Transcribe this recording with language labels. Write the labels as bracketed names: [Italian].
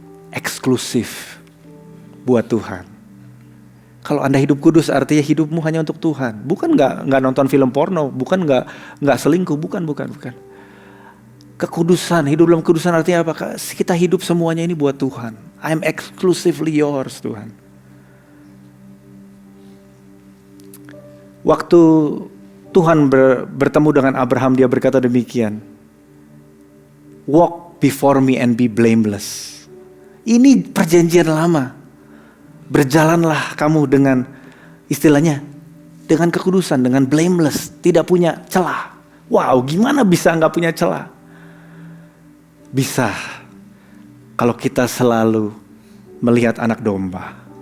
[Indonesian] Eksklusif buat Tuhan. Kalau Anda hidup kudus artinya hidupmu hanya untuk Tuhan. Bukan nggak nonton film porno, bukan nggak selingkuh, bukan. Kekudusan, hidup dalam kekudusan artinya apa? Kita hidup semuanya ini buat Tuhan. [English] I'm exclusively yours, [Indonesian] Tuhan. Waktu Tuhan bertemu dengan Abraham, dia berkata demikian. [English] Walk before me and be blameless. [Indonesian] Ini perjanjian lama. Berjalanlah kamu dengan istilahnya, dengan kekudusan, dengan blameless, tidak punya celah. Wow, gimana bisa nggak punya celah? Bisa kalau kita selalu melihat anak domba.